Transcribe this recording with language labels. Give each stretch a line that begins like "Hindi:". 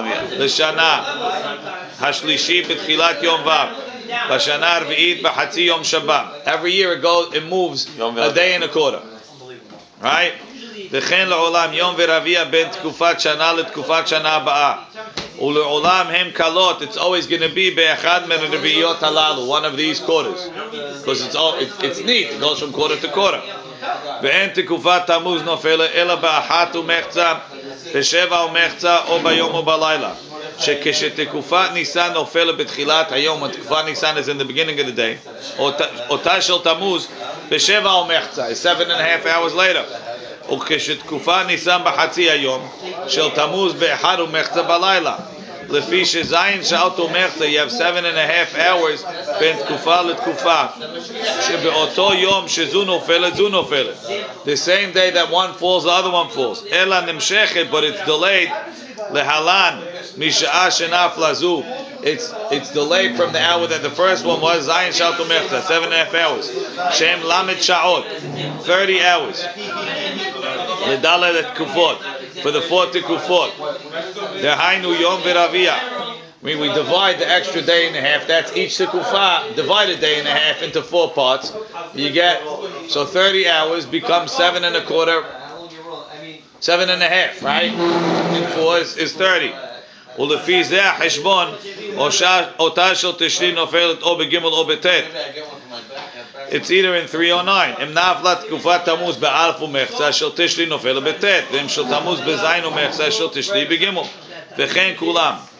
Hebrew: לשנה השלישי בתחילת יום ו'. בשנה הרביעית בחצי יום שבת.
English: Every year it moves a day and a quarter. Right?
Hebrew: וכן לעולם יום ורביע בין תקופת שנה לתקופת שנה הבאה. ולעולם הם קלות,
English: it's always going to be
Hebrew: באחד מהרביעיות הללו,
English: one of these quarters. Because it's neat, it goes from quarter to quarter.
Hebrew: ואין תקופת תמוז נופלת אלא באחת ומחצה, בשבע ומחצה או ביום או בלילה. שכשתקופת ניסן נופלת בתחילת היום, תקופת ניסן
English: is in the beginning of the day,
Hebrew: אותה של תמוז בשבע ומחצה,
English: 7.5 hours later.
Hebrew: וכשתקופה ניסן בחצי היום, של תמוז באחד ומחצה בלילה. לפי שזין שעות ומחצה,
English: you have 7.5 hours
Hebrew: בין תקופה לתקופה. שבאותו יום שזו נופלת, זו נופלת.
English: The same day that one falls, the other one falls.
Hebrew: אלא נמשכת,
English: but it's delayed.
Hebrew: להלן, משעה שנפלה זו.
English: It's delayed from the hour that the first one was,
Hebrew: זין שעות ומחצה,
English: 7.5 hours.
Hebrew: שהם למד שעות,
English: 30 hours.
Hebrew: לדלת התקופות,
English: for the 4
Hebrew: תקופות. דהיינו יום ורביע.
English: We divide the extra day and a half. That's each tekufa, divide a day and a half into 4 parts. You get, so 30 hours becomes 7.25, 7.5, right? And 4 is 30.
Hebrew: ולפי זה החשבון, אותה של תשרי נופלת או בג' או בט'.
English: It's either in 3 or 9.
Hebrew: אם נפלה תקופת תמוז באלף ומחצה של תשרי נופלת בט', ואם של תמוז בזין ומחצה של תשרי בג', וכן כולם.